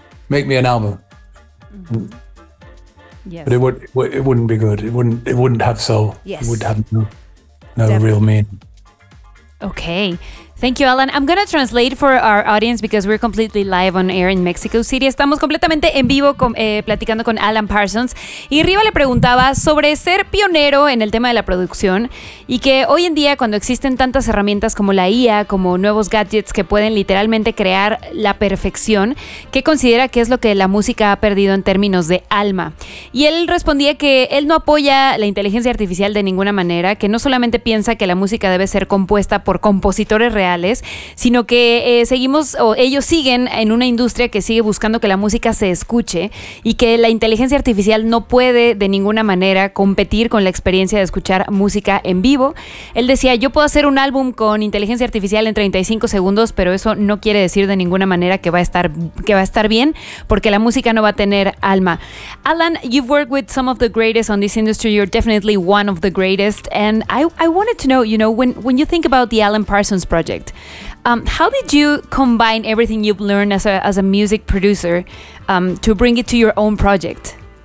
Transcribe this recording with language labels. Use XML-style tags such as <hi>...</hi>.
<en>Make me an album. Mm-hmm. Yes. But it wouldn't be good. It wouldn't have soul. Yes. It would have no real meaning. Okay. Thank you, Alan. I'm going to translate for our audience because we're completely live on air in Mexico City.</en> <es>Estamos completamente en vivo platicando con Alan Parsons. Y Riva le preguntaba sobre ser pionero en el tema de la producción y que hoy en día, cuando existen tantas herramientas como la IA, como nuevos gadgets que pueden literalmente crear la perfección, ¿qué considera que es lo que la música ha perdido en términos de alma? Y él respondía que él no apoya la inteligencia artificial de ninguna manera, que no solamente piensa que la música debe ser compuesta por compositores reales, sino que ellos siguen en una industria que sigue buscando que la música se escuche y que la inteligencia artificial no puede de ninguna manera competir con la experiencia de escuchar música en vivo. Él decía, yo puedo hacer un álbum con inteligencia artificial en 35 segundos, pero eso no quiere decir de ninguna manera que va a estar bien, porque la música no va a tener alma.</es> <en>Alan, you've worked with some of the greatest on this industry. You're definitely one of the greatest. And I wanted to know, you know, when you think about the Alan Parsons project, how did you combine everything you've learned as a music producer to bring it to your own project?</en>